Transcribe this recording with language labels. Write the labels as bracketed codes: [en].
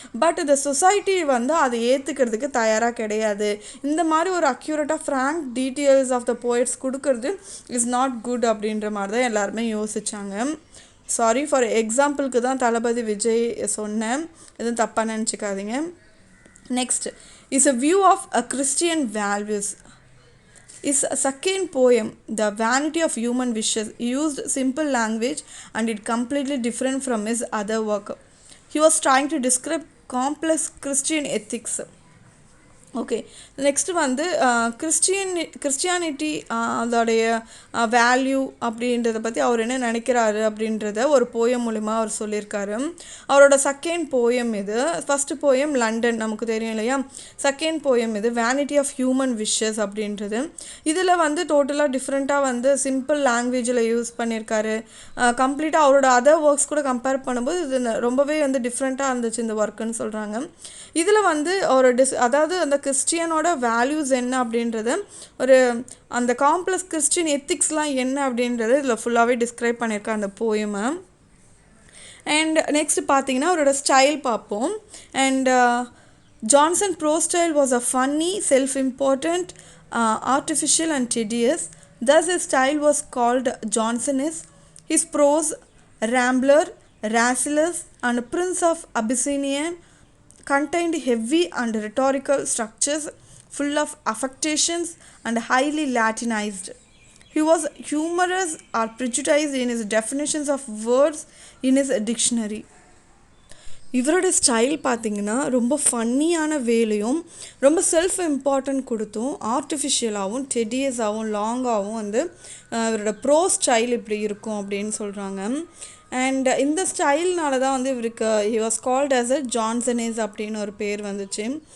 [ta] But இந்த society வந்து அதை ஏற்றுக்கிறதுக்கு தயாராக கிடையாது. இந்த மாதிரி ஒரு அக்யூரேட்டாக Frank details of the poets கொடுக்கறது இஸ் நாட் குட் அப்படின்ற மாதிரி தான் எல்லாருமே யோசித்தாங்க. சாரி ஃபார் எக்ஸாம்பிளுக்கு தான் தளபதி விஜய் சொன்னேன், எதுவும் தப்பாக நினச்சிக்காதீங்க. [en] Next is a view of a Christian values. His second poem, The Vanity of Human Wishes, used simple language and it completely different from his other work. He was trying to describe complex Christian ethics. [ta] Okay, next வந்து Christianity அதோடைய value அப்படின்றத பற்றி அவர் என்ன நினைக்கிறாரு அப்படின்றத ஒரு poem மூலிமா அவர் சொல்லியிருக்காரு. அவரோட செகண்ட் போயம் இது. ஃபஸ்ட்டு போயம் லண்டன், நமக்கு தெரியும் இல்லையா. செகண்ட் போயம் இது வேனிட்டி ஆஃப் ஹியூமன் விஷஸ் அப்படின்றது. இதில் வந்து டோட்டலாக டிஃப்ரெண்ட்டாக வந்து சிம்பிள் லாங்குவேஜில் யூஸ் பண்ணியிருக்காரு. கம்ப்ளீட்டாக அவரோட அதர் ஒர்க்ஸ் கூட கம்பேர் பண்ணும்போது இது ரொம்பவே வந்து டிஃப்ரெண்ட்டாக இருந்துச்சு இந்த ஒர்க்குன்னு சொல்கிறாங்க. இதில் வந்து ஒரு அதாவது அந்த கிறிஸ்டியனோட வேல்யூஸ் என்ன அப்படின்றத ஒரு அந்த காம்ப்ளெக்ஸ் கிறிஸ்டியன் எத்திக்ஸ்லாம் என்ன அப்படின்றது இதில் ஃபுல்லாகவே டிஸ்கிரைப் பண்ணியிருக்கேன் அந்த போயமை. அண்ட் நெக்ஸ்ட் பார்த்தீங்கன்னா அவரோட ஸ்டைல் பார்ப்போம். [en] And Johnson prose style was a funny, self important, artificial and tedious. Thus his style was called Johnsonist. His prose, Rambler, Rasselas and Prince of Abyssinia contained heavy and rhetorical structures full of affectations and highly Latinized. He was humorous or prejudiced in his definitions of words in his dictionary. [ta] இவரோட style பார்த்திங்கன்னா ரொம்ப ஃபன்னியான வேலையும் ரொம்ப self important கொடுத்தும் ஆர்டிஃபிஷியலாகவும் டெடியஸாகவும் லாங்காகவும் வந்து இவரோட bro style இப்படி இருக்கும் அப்படின்னு சொல்கிறாங்க. அண்ட் இந்த ஸ்டைல்னால தான் வந்து இவருக்கு he was called as a ஜான்சனேஸ் அப்படின்னு ஒரு பேர் வந்துச்சு.